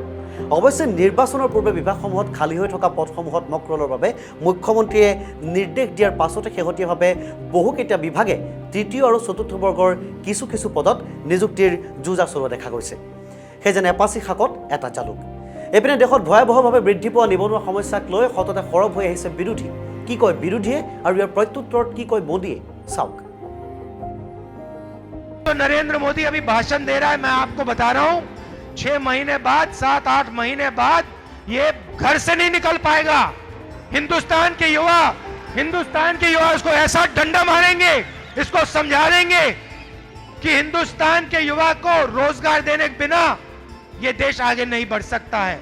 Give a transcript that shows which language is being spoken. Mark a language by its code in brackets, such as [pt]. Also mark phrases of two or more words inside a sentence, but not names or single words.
[as] অৱশ্যে নিৰ্বাচনৰ পূৰ্বে বিভাগসমূহত খালী হৈ থকা পদসমূহত মকৰলৰ বাবে মুখ্যমন্ত্ৰীয়ে নিৰ্দেশ দিয়াৰ পাছতে শেহতীয়াভাৱে বহুকেইটা বিভাগে তৃতীয় আৰু চতুৰ্থ বৰ্গৰ কিছু কিছু পদত নিযুক্তিৰ যুঁজা চলোৱা দেখা গৈছে। সেই যেন এপাচি শাকত এটা জালুক। এইপিনে দেশত ভয়াৱহভাৱে বৃদ্ধি পোৱা নিবনুৱা সমস্যাক লৈ সততে সৰব হৈ আহিছে বিৰোধী। কি কয় বিৰোধীয়ে আৰু ইয়াৰ প্ৰত্যুত্তৰত কি কয় মোদীয়ে, চাওক। [hi] तो नरेंद्र मोदी अभी भाषण दे रहा है, मैं आपको बता रहा हूं 6 महीने बाद 7-8 महीने बाद ये घर से नहीं निकल पाएगा। हिंदुस्तान के युवा इसको ऐसा डंडा मारेंगे, इसको समझा देंगे कि हिंदुस्तान के युवा को रोजगार देने के बिना ये देश आगे नहीं बढ़ सकता है।